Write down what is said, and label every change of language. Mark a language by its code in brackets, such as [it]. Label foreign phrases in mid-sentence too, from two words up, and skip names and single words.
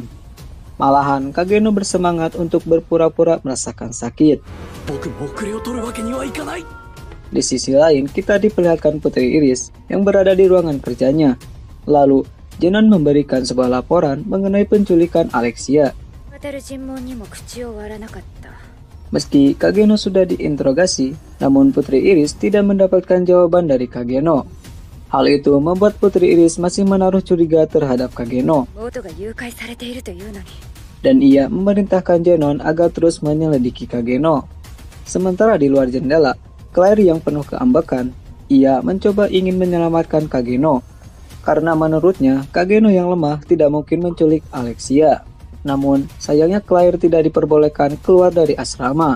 [id] Malahan, Kageno bersemangat untuk berpura-pura merasakan sakit. Di sisi lain, kita diperlihatkan Putri Iris yang berada di ruangan kerjanya. Lalu, Zenon memberikan sebuah laporan mengenai penculikan Alexia. [ja] 渡る尋問にも口を割らなかった。 [id] Meski Kageno sudah diinterogasi, namun Putri Iris tidak mendapatkan jawaban dari Kageno. Hal itu membuat Putri Iris masih menaruh curiga terhadap Kageno. [ja] 妹が誘拐されているというのに。 [id] Dan ia memerintahkan Zenon agar terus menyelidiki Kageno. Sementara di luar jendela, Claire yang penuh keambekan, ia mencoba ingin menyelamatkan Kageno. Karena menurutnya, Kageno yang lemah tidak mungkin menculik Alexia. Namun, sayangnya Claire tidak diperbolehkan keluar dari asrama.